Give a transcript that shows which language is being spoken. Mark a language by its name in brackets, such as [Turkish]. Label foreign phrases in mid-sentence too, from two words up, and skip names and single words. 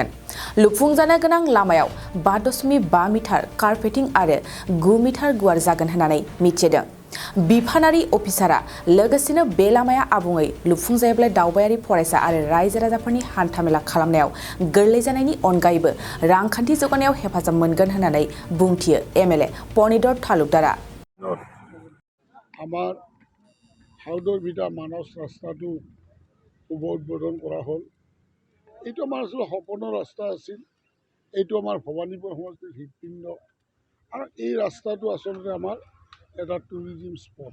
[Bodo] लुफुंजानो गोनां लामायाव 5.5 मिटार कार्पेटिं आरो 9 मिटार गुवार जागोन होननानै मिथिदों। बिफानारि अफिसारा लोगोसेनो बे लामाया आबुङै लुफुंजायोब्ला दावबायारि फरायसा आरो रायजो राजाफोरनि हान्थामेला खालामनायाव गोरलै जानायनि अनगायैबो रांखान्थि जौगानायाव हेफाजाब मोनगोन होननानै बुंथियो एमएलए पनिधर तालुकदारा। [Assamese] আমাৰ সাউদৰ বিটা মানস ৰাস্তাটো শুভ উদ্বোধন কৰা হ'ল। এইটো আমাৰ আচলতে সপোনৰ ৰাস্তা আছিল। এইটো আমাৰ ভবানীপুৰ সমষ্টিৰ হৃদপিণ্ড আৰু এই ৰাস্তাটো আচলতে আমাৰ এটা টুৰিজিম স্পট।